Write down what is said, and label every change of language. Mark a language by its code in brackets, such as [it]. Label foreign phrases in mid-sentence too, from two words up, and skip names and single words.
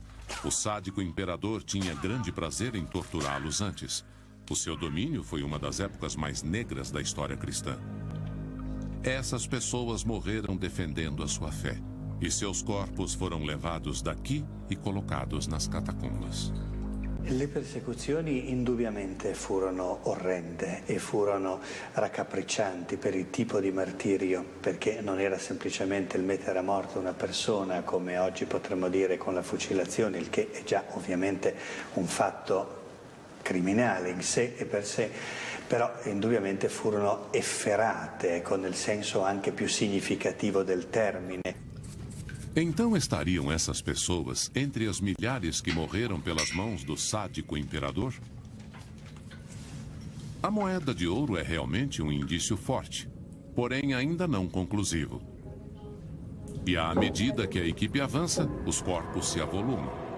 [pt] O sádico imperador tinha grande prazer em torturá-los antes. O seu domínio foi uma das épocas mais negras da história cristã. Essas pessoas morreram defendendo a sua fé, e seus corpos foram levados daqui e colocados nas catacombas. [it] Le persecuzioni indubbiamente furono orrende e furono raccapriccianti per il tipo di martirio, perché non era semplicemente il mettere a morte una persona come oggi potremmo dire con la fucilazione, il che è già ovviamente un fatto criminale in sé e per sé, però indubbiamente furono efferate, nel senso anche più significativo del termine. [pt] Então estariam essas pessoas entre as milhares que morreram pelas mãos do sádico imperador? A moeda de ouro é realmente um indício forte, porém ainda não conclusivo. E à medida que a equipe avança, os corpos se avolumam.